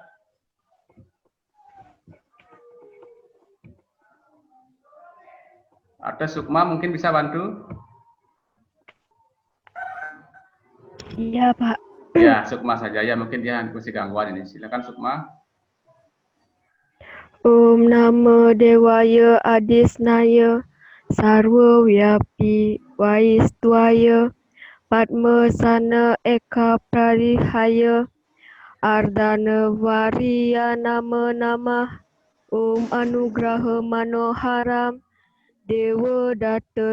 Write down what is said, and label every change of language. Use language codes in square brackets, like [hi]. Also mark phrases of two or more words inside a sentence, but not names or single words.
[id] Atau Sukma mungkin bisa bantu? Iya, Pak. Ya, Sukma saja ya, mungkin dia masih gangguan ini. Silakan Sukma. [sa] Om Namo Devaya Adisnaya Sarva Vyapi Vaistwaya Padma Sana Eka Pradihaya Ardhana Variya Nama Namah Om Anugraha Manoharam Dewa Datta